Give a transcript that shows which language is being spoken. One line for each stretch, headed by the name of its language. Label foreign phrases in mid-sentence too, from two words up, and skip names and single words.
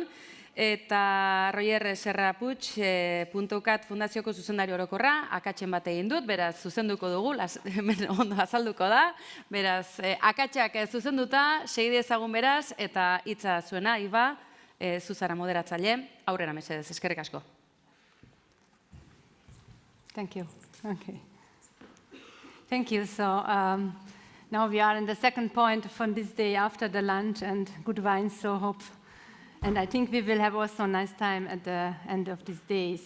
Basque: Eta Roger Serrapuig, .cat fundazioko zuzendari orokorra, akatsen bat egin dut, beraz zuzenduko dugu, ondo azalduko da, beraz akatsak zuzenduta, segide ezagun beraz, eta hitza zuena, Iba, zuzara moderatzaile, aurrera mesedez, eskerrik asko.
English: Thank you. Okay. Thank you. So now we are in the second point from this day after the lunch and good wine, so hope. And I think we will have also a nice time at the end of these days.